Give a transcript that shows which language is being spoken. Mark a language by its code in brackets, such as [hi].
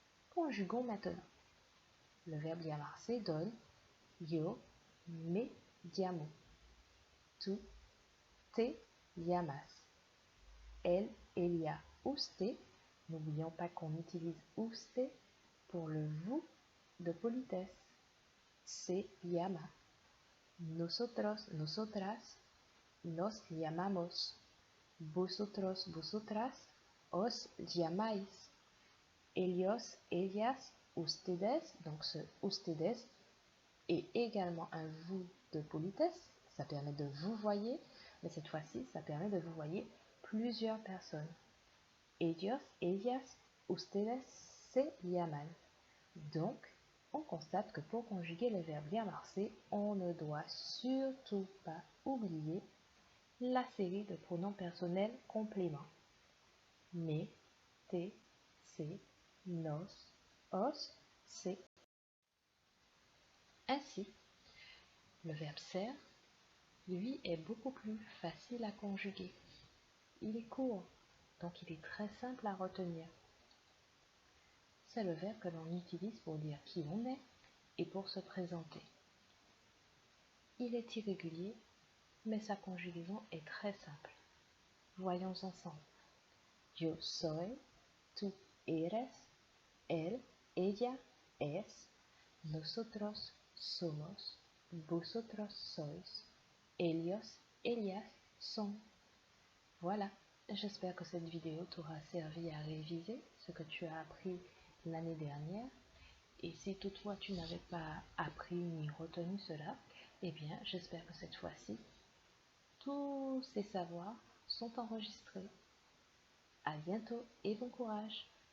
[fr] Conjuguons maintenant. Le verbe llamarse donne [es] yo me llamo. Tu te llamas. [fr] Elle, [es] ella, usted. [fr] N'oublions pas qu'on utilise usted pour le vous de politesse. [es] Se llama. Nosotros, nosotras, nos llamamos. Vosotros, vosotras, os llamáis. Ellos, ellas, ustedes, [fr] donc ce ustedes est également un vous de politesse. Ça permet de vous voyer, mais cette fois-ci, ça permet de vous voyer plusieurs personnes. [es] Ellos, ellas, ustedes se llaman. [fr] Donc, on constate que pour conjuguer le verbe llamarse, on ne doit surtout pas oublier la série de pronoms personnels compléments. [es] Me, te, se, nos, os, se. [fr] Ainsi, le verbe ser, lui, est beaucoup plus facile à conjuguer. Il est court, donc il est très simple à retenir. C'est le verbe que l'on utilise pour dire qui on est et pour se présenter. Il est irrégulier, mais sa conjugaison est très simple. Voyons ensemble. [es] Yo soy, tú eres, él, ella es, nosotros somos, vosotros sois, ellos, ellas sont. [fr] Voilà, j'espère que cette vidéo t'aura servi à réviser ce que tu as appris l'année dernière. Et si toutefois tu n'avais pas appris ni retenu cela, eh bien j'espère que cette fois-ci, tous ces savoirs sont enregistrés. À bientôt et bon courage!